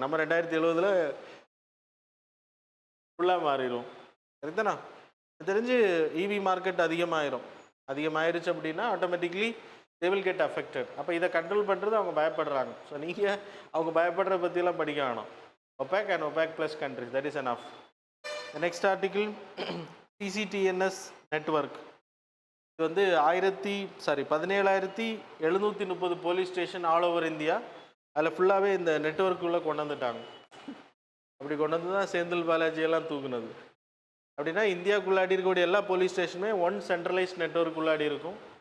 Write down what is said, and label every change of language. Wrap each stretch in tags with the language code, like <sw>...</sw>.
<ta>நம்ம 2070 ஃபுல்லாக மாறிடுவோம். சரிதானா? தெரிஞ்சு இவி மார்க்கெட் அதிகமாயிருச்சு அப்படின்னா automatically</ta> <en>They will get affected.</en> <ta>அப்போ இதை கண்ட்ரோல் பண்ணுறது அவங்க பயப்படுறாங்க. ஸோ நீங்கள் அவங்க பயப்படுற பற்றியெல்லாம் படிக்க வேணும்.</ta> <en>OPEC and OPEC plus countries, that is enough. The next article, CCTNS network. இது வந்து 17,730 police station all over India.</en> <ta>அதில் ஃபுல்லாகவே இந்த நெட்ஒர்க்குள்ளே கொண்டு வந்துட்டாங்க. அப்படி கொண்டு வந்து தான் செந்தில் பாலாஜியெல்லாம் தூக்குனது. அப்படின்னா இந்தியாவுக்குள்ளாடி இருக்கக்கூடிய எல்லா போலீஸ் ஸ்டேஷனுமே ஒன் சென்ட்ரலைஸ்ட் நெட்ஒர்க் உள்ளாடி இருக்கும்.</ta>